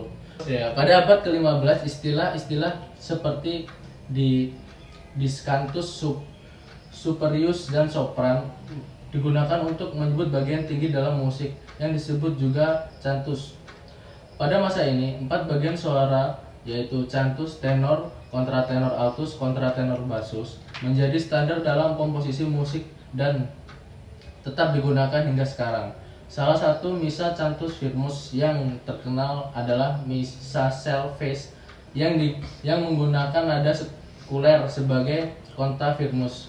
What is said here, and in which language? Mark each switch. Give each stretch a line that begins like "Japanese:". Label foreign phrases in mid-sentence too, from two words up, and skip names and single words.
Indonesian: Ya, pada abad ke-15 istilah-istilah seperti
Latin: discantus superius
Indonesian: dan sopran digunakan untuk menyebut bagian tinggi dalam musik yang disebut juga cantus. Pada masa ini, 4 bagian suara yaitu cantus, tenor, kontratenor altus, kontratenor bassus menjadi standar dalam komposisi musik dan tetap digunakan hingga sekarang. Salah satu misa
Latin: cantus firmus
Indonesian: yang terkenal adalah misa Salves yang menggunakan nada sekuler sebagai kontra firmus.